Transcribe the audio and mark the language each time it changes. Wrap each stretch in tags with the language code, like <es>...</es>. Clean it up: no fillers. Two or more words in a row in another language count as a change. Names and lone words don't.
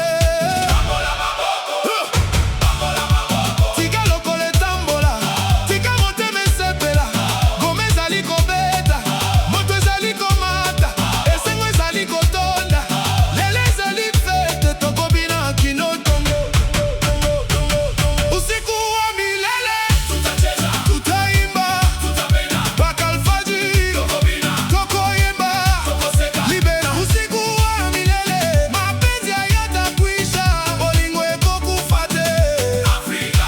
<ln>tika lokole tambola tika motema esepela gome ezali kobeta moto ezali komata esengo ezali kotonda lelo ezali fete tokobina kino tongo</ln> <sw>usiku wa milele tutacheza tutaimba tutapenda mpaka alfajiri</sw> <ln>tokoyemba tokoseka libera</ln> <sw>usiku wa milele mapenzi hayatakwisha</sw> <ln>bolingo ekokufate</ln> <sw>Afrika</sw>